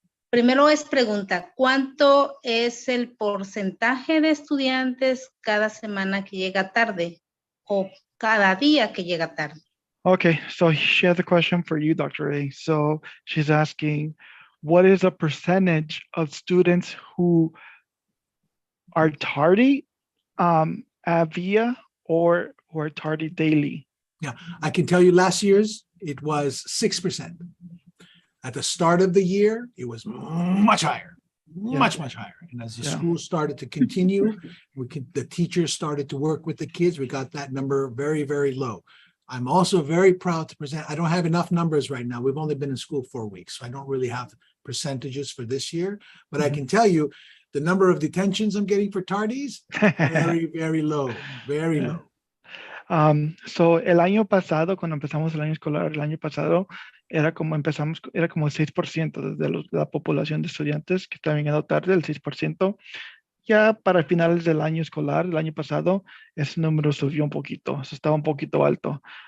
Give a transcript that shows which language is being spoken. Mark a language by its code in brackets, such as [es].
[es] Primero es pregunta, ¿cuánto es el porcentaje de estudiantes cada semana que llega tarde o cada día que llega tarde? [en] Okay, so she has a question for you, Dr. A. So she's asking, what is the percentage of students who are tardy via or who are tardy daily? I can tell you last year's, it was 6%. At the start of the year, it was much higher, much higher. And as the school started to continue, the teachers started to work with the kids. We got that number very, very low. I'm also very proud to present, I don't have enough numbers right now. We've only been in school 4 weeks, so I don't really have percentages for this year. But I can tell you the number of detentions I'm getting for tardies, very, very low, very low. [es] So el año pasado, cuando empezamos el año escolar, el año pasado era como el 6% de la población de estudiantes que estaban llegando tarde, el 6%. Ya para finales del año escolar, el año pasado, ese número subió un poquito, estaba un poquito alto.